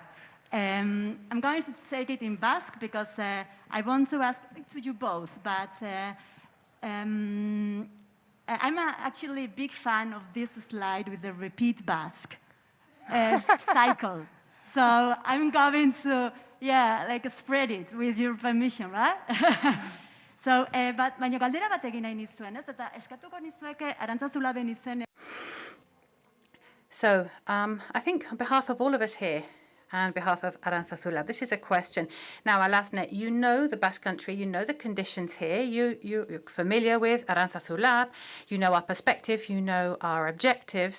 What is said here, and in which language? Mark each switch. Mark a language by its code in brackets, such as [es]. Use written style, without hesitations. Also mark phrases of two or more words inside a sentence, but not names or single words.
[en] I'm going to take it in Basque because I want to ask to you both, but I'm actually a big fan of this slide with the repeat Basque cycle. So I'm going to, spread it with your permission, right? So, but [eu] baina galdera bat egin nahi nizuen, ez? Eta eskatuko nizueke Arantzazu Laben izen. [en] So, I think on behalf of all of us here, and on behalf of Arantzazu Lab, this is a question. Now, Alazne, you know the Basque Country, you know the conditions here, you're familiar with Arantzazu Lab, you know our perspective, you know our objectives.